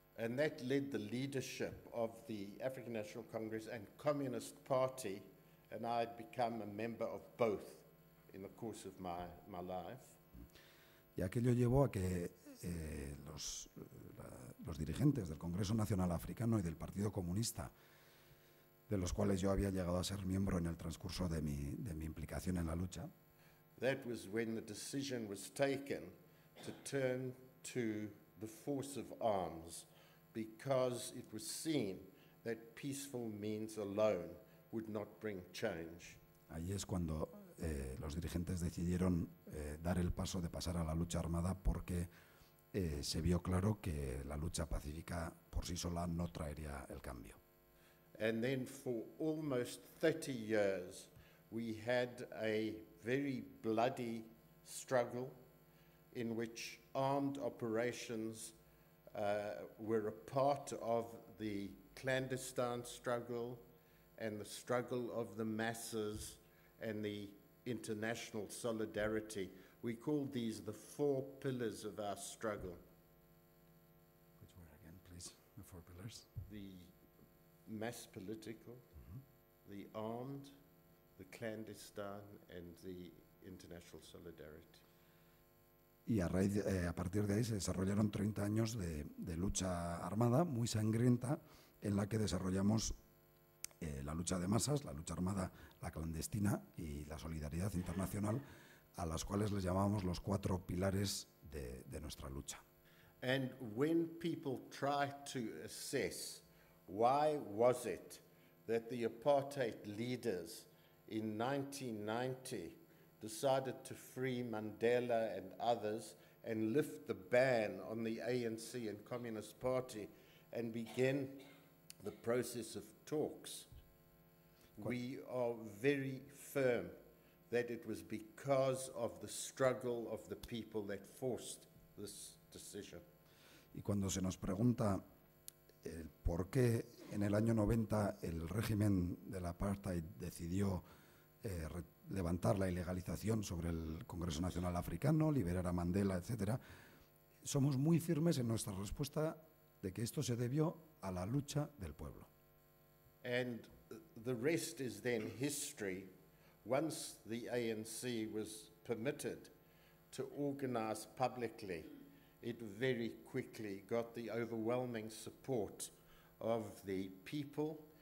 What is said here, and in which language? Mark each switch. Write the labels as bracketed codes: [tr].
[en] And that led the leadership of the African National Congress and Communist Party, and I had become a member of both in the course of my life. [es] Y aquello llevó a que los dirigentes del Congreso Nacional Africano y del Partido Comunista, de los cuales yo había llegado a ser miembro en el transcurso de mi implicación en la lucha, [en] That was when the decision was taken to turn to the force of arms, because it was seen that peaceful means alone would not bring change. [es] Ahí es cuando los dirigentes decidieron dar el paso de pasar a la lucha armada, porque se vio claro que la lucha pacífica por sí sola no traería el cambio. [en] And then for almost 30 years, we had a very bloody struggle in which armed operations were a part of the clandestine struggle and the struggle of the masses and the international solidarity. We called these the 4 pillars of our struggle. Which were again, please, the 4 pillars? The mass political, the armed, the clandestine, and the international solidarity. [es] Y a partir de ahí se desarrollaron 30 años de lucha armada muy sangrienta, en la que desarrollamos la lucha de masas, la lucha armada, la clandestina y la solidaridad internacional, a las cuales les llamamos los 4 pilares de nuestra lucha. [en] And when people try to assess why was it that the apartheid leaders in 1990 decided to free Mandela and others and lift the ban on the ANC and Communist Party and begin the process of talks, we are very firm that it was because of the struggle of the people that forced this decision. [es] Y cuando se nos pregunta por qué en el año 90 el régimen del apartheid decidió levantar la ilegalización sobre el Congreso Nacional Africano, liberar a Mandela, etc., somos muy firmes en nuestra respuesta de que esto se debió a la lucha del pueblo. [en] And the rest is then history. Once the ANC was permitted to organize publicly, it very quickly got the overwhelming support of the people.